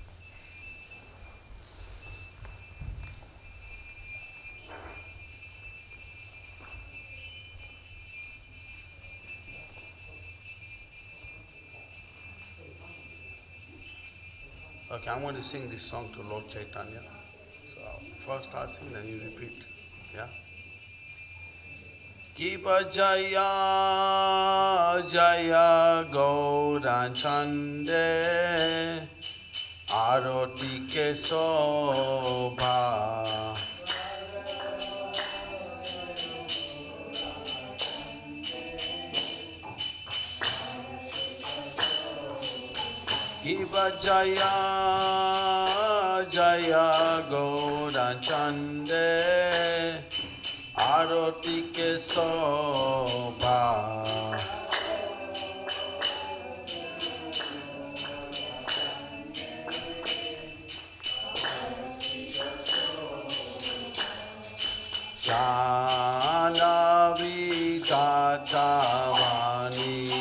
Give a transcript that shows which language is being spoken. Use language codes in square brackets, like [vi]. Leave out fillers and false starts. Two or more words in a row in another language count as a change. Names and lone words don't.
[en] Okay, I'm going to sing this song to Lord Chaitanya. So first I'll sing, then you repeat. Yeah? [bn] কিবা জয় জয় গৌরান চান্দে আরতি কে শোভা কিবা জয় জয় গৌরান চান্দে আরতি কে শোভা জাহ্নবী তটবনে